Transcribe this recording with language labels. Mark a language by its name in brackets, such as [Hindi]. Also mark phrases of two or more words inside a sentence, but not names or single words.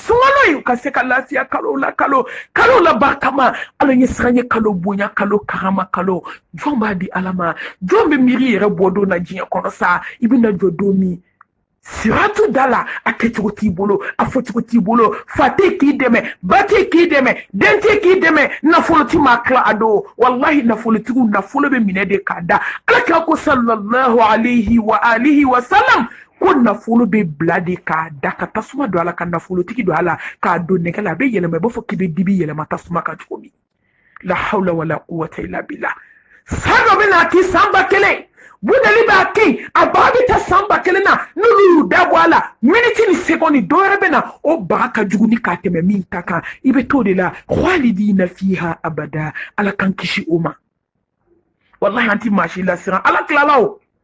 [Bambara] sunkalo ye u ka se ka lafiya kalo la barikama ala ɲɛ siran ye kalo bonya kalo karama kalo jɔn b'a di ala ma jɔn bɛ miiri yɛrɛ bɔ don na diɲɛ kɔnɔ sa i bɛna jɔ don min siratu dala a kɛcogo t'i bolo a fɔcogo t'i bolo fa tɛ k'i dɛmɛ ba tɛ k'i dɛmɛ den tɛ k'i dɛmɛ nafolotigi ma tila a don wallahi nafolotigiw nafolo bɛ minɛ de k'a da ala kira ko [Arabic] صلى الله عليه وآله وسلم [Bambara] ko nafolo bɛ bila de k'a da ka tasuma don a la ka nafolotigi don a la k'a don nɛgɛ la a bɛ yɛlɛma i b'a fɔ k'i bɛ dibi yɛlɛma tasuma kan cogo min la [Arabic] حول ولا قوة إلا بالله [Bambara] san dɔ bɛ na k'i san 1000 budeli b'a kɛ a baga bɛ taa san 1000 na n'olu y'u da bɔ a la miniti ni sekondi dɔ wɛrɛ bɛ na o baga ka jugu ni k'a tɛmɛ min ta kan i bɛ t'o de la [Arabic] خالدين فيها أبدا [Bambara] ala kan kisi o ma wallahi an ti maa si lasiran ala tilala o